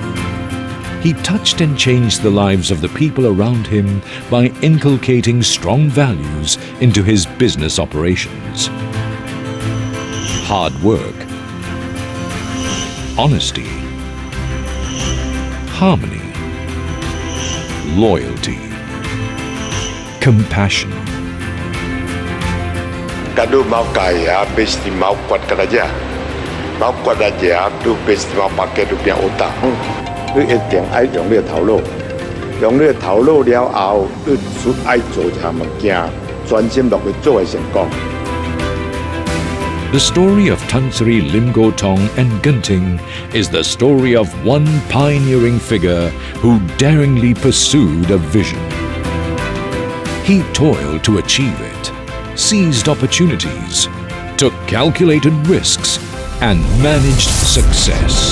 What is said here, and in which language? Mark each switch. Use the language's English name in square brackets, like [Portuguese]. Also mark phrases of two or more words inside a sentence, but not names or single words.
[English] He touched and changed the lives of the people around him by inculcating strong values into his business operations. Hard work, honesty, harmony, loyalty, compassion. [Malay] Kadu mau kaya, pasti mau kuat kerja. Mau kuat aja, tu pasti mau pakai tu punya otak. [Chinese] 你一定要用你的头脑，用你的头脑了后，你需要做一项物件，专心落去做嘅成功。 [English] The story of Tan Sri Lim Gotong and Genting is the story of one pioneering figure who daringly pursued a vision. He toiled to achieve it, seized opportunities, took calculated risks, and managed success.